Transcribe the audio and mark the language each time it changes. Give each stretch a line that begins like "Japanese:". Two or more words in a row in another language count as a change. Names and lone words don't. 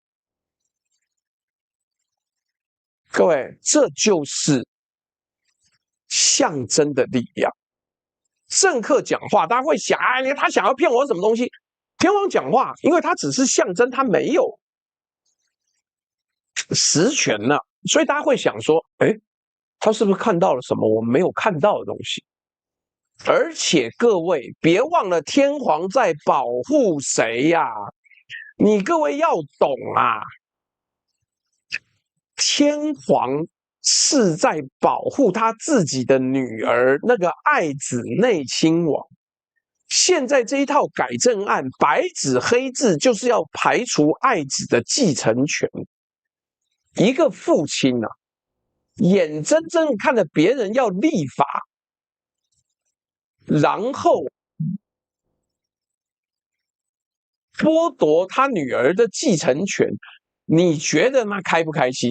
Chinese: 各位，這就是象徵的力量。政客講話，大家會想，他想要騙我什麼東西？天皇講話，因為他只是象徵，他沒有實權呢，所以大家會想說，他是不是看到了什麼我們沒有看到的東西？而且各位別忘了，天皇在保護誰呀？你各位要懂啊，天皇是在保護他自己的女兒，那個愛子內親王。現在這一套改正案，白紙黑字就是要排除愛子的繼承權。一個父親啊，眼睜睜看着別人要立法，然後剝奪他女兒的繼承權，你覺得那開不開心？